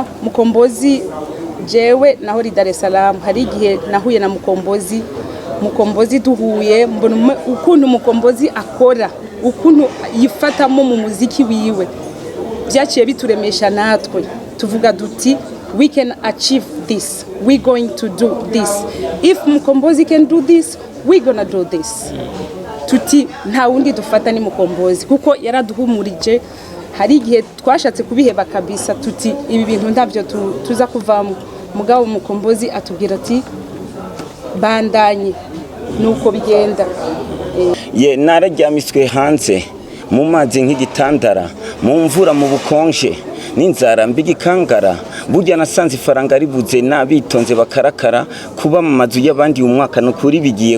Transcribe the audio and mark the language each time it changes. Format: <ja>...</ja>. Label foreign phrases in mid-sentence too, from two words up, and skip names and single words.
<rn>mukombozi jewe naho ri Dar es Salaam hari igihe nahuye na mukombozi duhuye mbona ukuntu mukombozi akora ukuntu yifatamo mu muziki wiwe byaciye bituremesha natwe tuvuga duti</rn> <en>we can achieve this, we going to do this, if mukombozi can do this we gonna do this.</en> <rn>Tuti nta wundi dufata ni mukombozi kuko yaraduhumurije hari igihe twashatse kubiheba kabisa tuti ibi bintu ndavyo tuza kuvamo mugabo mukombozi atubwira ati bandanye nuko bigenda. Nararyamiswe hanze mu mazi nk'igitandara mu mvura mu bukonje n'inzara mbigikangara burya nasanze ifaranga ribuze nabitonze bakarakara kuba mu mazu y'abandi umwaka no kuri bigiye</rn>